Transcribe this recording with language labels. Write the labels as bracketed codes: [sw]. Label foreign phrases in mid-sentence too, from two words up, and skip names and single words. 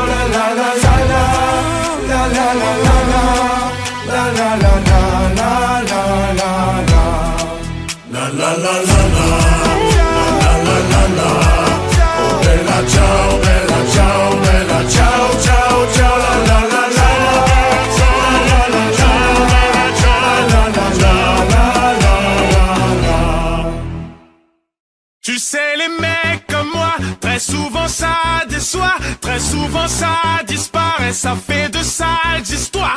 [it] La la la la la, la la la la la, la la la la la la la la. La la la la la, la la la la. Oh bella ciao, bella ciao, bella ciao, ciao, ciao. La la la la la, la la la la la. [fr] Tu sais les mecs comme moi, très souvent ça déçoit, très souvent ça disparaît, ça fait de sales histoires.